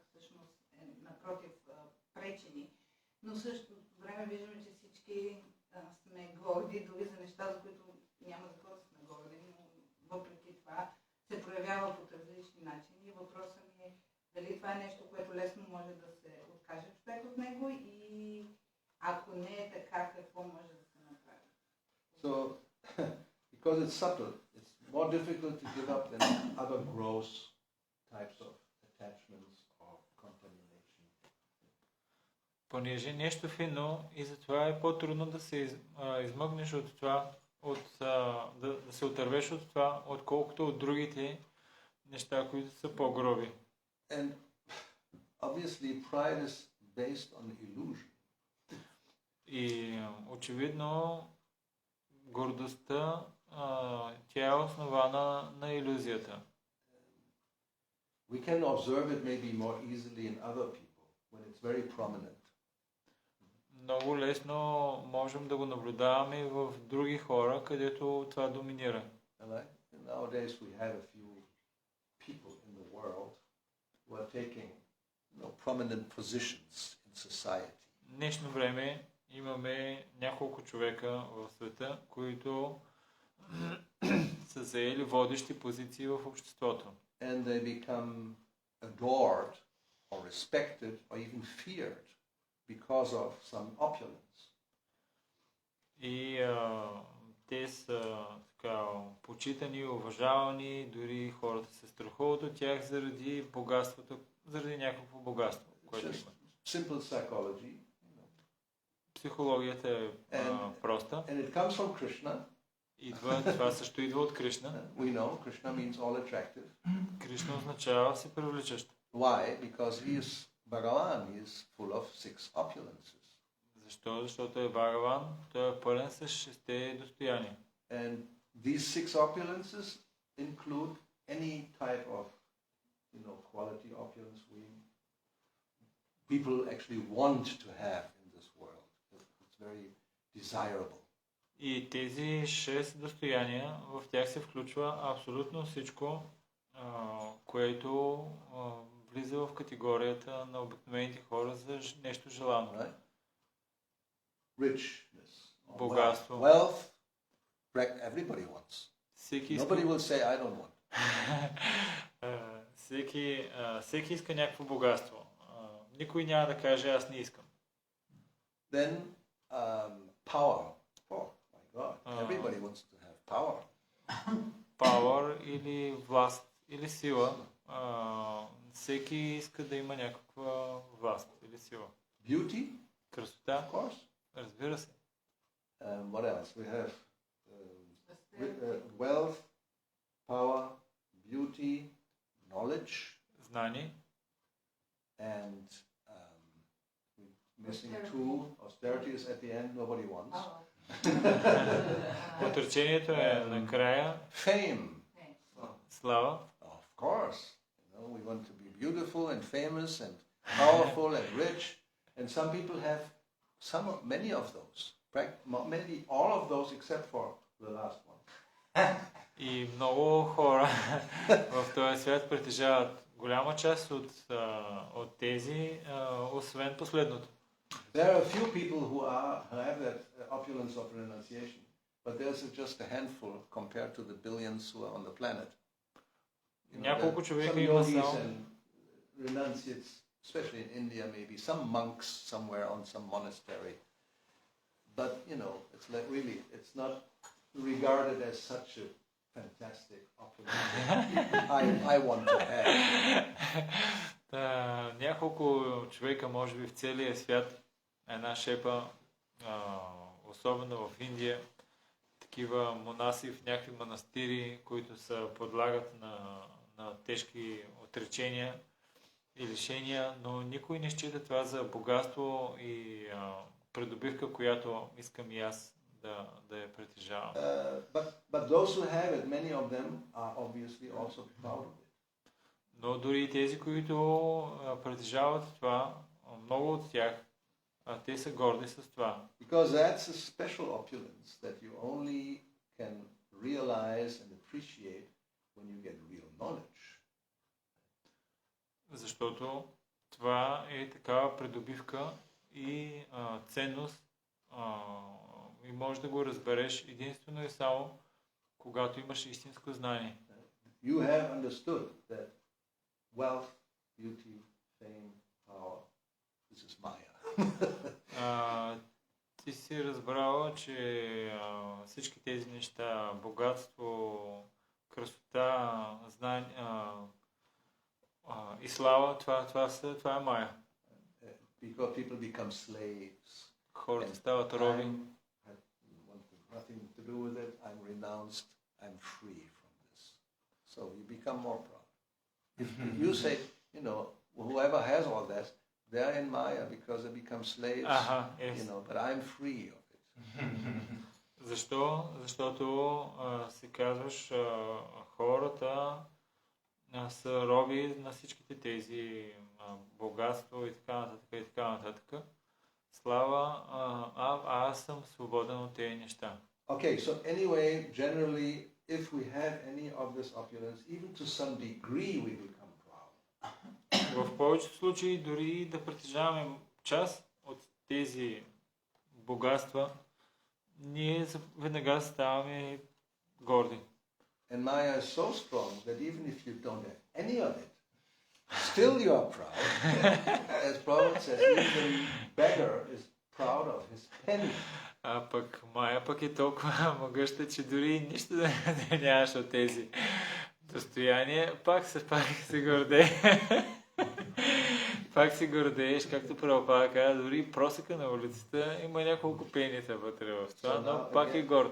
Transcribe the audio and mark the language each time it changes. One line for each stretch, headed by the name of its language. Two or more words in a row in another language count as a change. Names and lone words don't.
Bulgarian: Всъщност, напротив, пречи ни. Но в същото време виждаме, че всички сме горди дори за неща, за които няма за какво да сме горди, но въпреки това се проявява по различни начини. Въпросът ми Дали това е нещо, което лесно може да се откаже човек от него и ако не е така, какво може да се направи?
English: So, because it's subtle, it's more difficult to give up than other gross types of attachments or contamination.
Bulgarian: Понеже нещо финно и затова е по-трудно да се измъкнеш от това, да се отървеш от това, отколкото от другите неща, които са по-гроби.
English: And obviously pride is based on illusion.
Bulgarian: И очевидно гордостта, тя е основана на илюзията.
English: We can observe it maybe more easily in other people when it's very prominent.
Bulgarian: Много лесно можем да го наблюдаваме в други хора, където това доминира.
English: Right? Nowadays we have a few people in the world who are taking prominent positions in society.
Bulgarian: В днешно време имаме няколко човека в света, които са заели водещи позиции в обществото.
English: And they become adored or respected or even feared because of some opulence.
Bulgarian: И те са така почитани, уважавани, дори хората се страхуват от тях заради богатството, заради някакво богатство, което имат.
English: Simple psychology.
Bulgarian: Психологията е проста.
English: And it comes from Krishna.
Bulgarian: Това също идва от Кришна.
English: We know Krishna means all attractive.
Bulgarian: Кришна означава всепривличащ.
English: Why? Because he is Bhagavan. He is full of six opulences.
Bulgarian: Защо? Защото е Бхагаван, той е пълен с шесте достояния.
English: And these six opulences include any type of, quality opulence people actually want to have in this world. It's very desirable.
Bulgarian: И тези 6 достояния, в тях се включва абсолютно всичко, което влиза в категорията на обикновените хора за нещо желано.
English: Right? Richness.
Bulgarian: Богатство.
English: Wealth, everybody wants.
Bulgarian: Всеки
English: Nobody will say, I don't want.
Bulgarian: всеки иска някакво богатство. Никой няма да каже, аз не искам.
English: Then, power. Oh my God, everybody wants to have power.
Bulgarian: Power или власт, или сила. Всеки иска да има някаква власт или сила.
English: Beauty?
Bulgarian: Красота?
English: Of course.
Bulgarian: Разбира се.
English: What else? We have wealth, power, beauty, knowledge.
Bulgarian: Знание.
English: And we're missing two. Austerity is at the end. Nobody wants. Отречението е накрая. Fame. Слава. Of course. We want to be beautiful and famous and powerful and rich. And some people have many of those. Maybe all of those except for the last one.
Bulgarian: И много хора в този свят притежават голяма част от тези, освен последното.
English: There are a few people who have that opulence of renunciation, but there's just a handful compared to the billions who are on the planet.
Bulgarian: Няколко човека some има yogis само.
English: and renunciates, especially in India, maybe some monks somewhere on some monastery. But it's like really, it's not regarded as such a fantastic opulence. I want to have.
Bulgarian: Няколко човека, може би в целия свят, една шепа, особено в Индия, такива монаси в някакви манастири, които се подлагат на тежки отречения и лишения, но никой не счита това за богатство и придобивка, която искам и аз да я притежавам.
English: But those who have it, many of them are obviously also proud of it.
Bulgarian: Но дори и тези, които притежават това, много от тях, те са горди с това.
English: Because that's a special opulence that you only can realize and appreciate when you get real knowledge.
Bulgarian: Защото това е такава придобивка и ценност и можеш да го разбереш единствено и само когато имаш истинско знание.
English: You have understood that wealth, beauty, fame, power. This is Maya.
Bulgarian: Ти си разбрала, че всички тези неща, богатство, красота, знание и слава, това е Майя.
English: Because people become slaves.
Bulgarian: Хората стават роби.
English: Nothing to do with it. I'm renounced. I'm free from this. So you become more proud. If you say, whoever has all that, they're in Maya because they become slaves. But I'm free of it.
Bulgarian: Защо? Защото си казваш, хората са роби на всичките тези богатство и така нататък. Слава, аз съм свободен от тези неща.
English: Okay, so anyway, generally, if we have any of this opulence, even to some degree we become proud.
Bulgarian: В повечето случаи, дори да притежаваме част от тези богатства, ние веднага ставаме горди.
English: And Maya is so strong that even if you don't have any of it, still you are proud. As Prabhupada says, even beggar is proud of his penny.
Bulgarian: А пък Майя пък е толкова могъща, че дори нищо да нямаш от тези достояния, пак се гордее. Пак си гордееш, както Прабхупада каза, дори просека на улицата има няколко пенита вътре в това, но пак е горд.